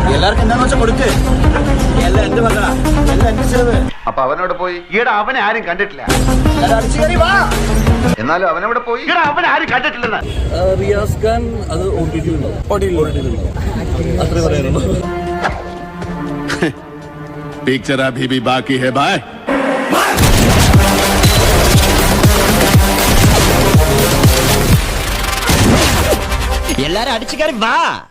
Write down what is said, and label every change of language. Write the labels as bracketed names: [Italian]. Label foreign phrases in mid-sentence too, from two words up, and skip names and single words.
[Malayalam] എല്ലാവർക്കും എന്താണെന്ന് വെച്ചാൽ കൊടുക്ക്. എല്ലാം എന്റെ മകളാ, എല്ലാം എന്റെ ചെലവ്. അപ്പൊ അവനോട് പോയി ഈടാ അവനെ ആരും കണ്ടിട്ടില്ല. എല്ലാവരും അടിച്ചു കയറി വാ. എന്നാലും അവനവിടെ പോയി ഈടാ അവനെ ആരും കണ്ടിട്ടില്ലെന്ന്. റിയാസ് ഖാൻ അത് അത്രേ പറയാനുള്ളൂ. [Hindi] पिक्चर अभी भी बाकी है भाई. [Malayalam] എല്ലാരും അടിച്ചു കയറി വാ.